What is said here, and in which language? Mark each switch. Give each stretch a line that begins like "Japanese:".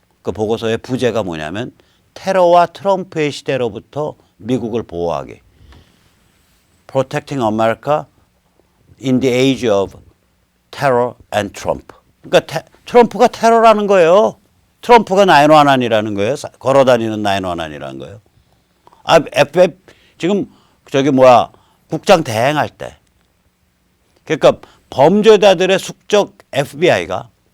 Korean: 그 보고서의 부제가 뭐냐면 테러와 트럼프의 시대로부터 미국을 보호하기.
English: Protecting America in the age of terror and Trump.
Korean: 그러니까 트럼프가 테러라는 거예요. 트럼프가 911이라는 거예요. 걸어다니는 911이라는 거예요. FBI 지금 국장 대행할 때. 그러니까 범죄자들의 숙적 FBI가